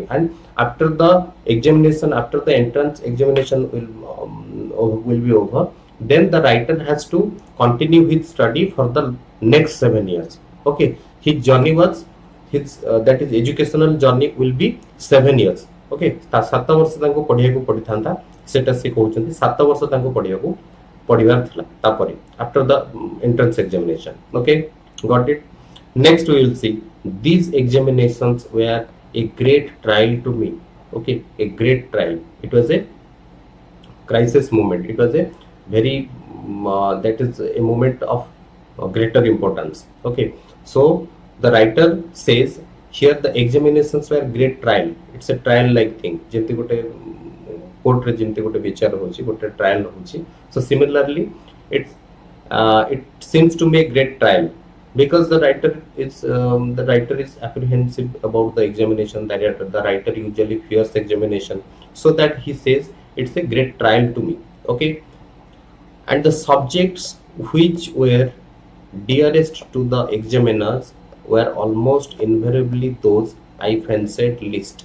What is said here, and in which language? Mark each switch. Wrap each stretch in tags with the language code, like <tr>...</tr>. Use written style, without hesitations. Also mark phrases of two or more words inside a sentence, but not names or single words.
<en>And after the examination, after the entrance examination will be over, then the writer has to continue his study for the next 7 years. Okay, his journey was that is educational journey will be 7 years.</en> <or>Okay, 7 ବର୍ଷ ତାଙ୍କୁ ପଢ଼ିବାକୁ ପଡ଼ିଥାନ୍ତା, ସେଟା ସେ କହୁଛନ୍ତି 7 ବର୍ଷ ତାଙ୍କୁ ପଢ଼ିବାକୁ ପଢ଼ିବାର ଥିଲା ତାପରେ</or> <en>after the entrance examination. Okay, got it. Next we will see, these examinations were a great trial to me. Okay, a great trial. It was a crisis moment. It was a very that is a moment of greater importance. Okay, so the writer says here the examinations were great trial. It's a trial like thing.</en> <or>ଯେମିତି ଗୋଟେ କୋର୍ଟ ରେ ଯେମିତି ଗୋଟେ ବିଚାର ହେଉଛି, ଗୋଟେ ଟ୍ରାଏଲ ହେଉଛି.</or> <en>So similarly, it seems to be a great trial, because the writer is apprehensive about the examination. That the writer usually fears examination, so that he says it's a great trial to me. Okay, and the subjects which were dearest to the examiners were almost invariably those I fancied least.</en>